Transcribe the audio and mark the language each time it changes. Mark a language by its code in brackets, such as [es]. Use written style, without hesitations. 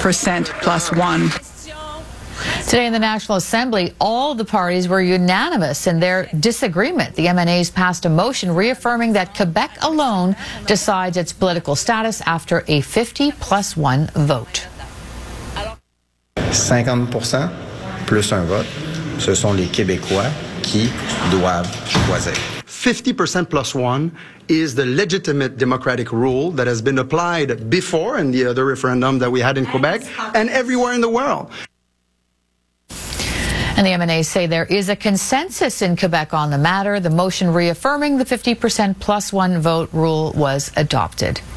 [en] Percent plus one. Today in the National Assembly, all the parties were unanimous in their disagreement. The MNAs passed a motion reaffirming that Quebec alone decides its political status after a 50 plus one vote. [fr] 50% plus un vote, ce sont les Québécois qui doivent choisir. [en] 50% plus one is the legitimate democratic rule that has been applied before in the other referendum that we had in Quebec and everywhere in the world. And the MNAs say there is a consensus in Quebec on the matter. The motion reaffirming the 50% plus one vote rule was adopted.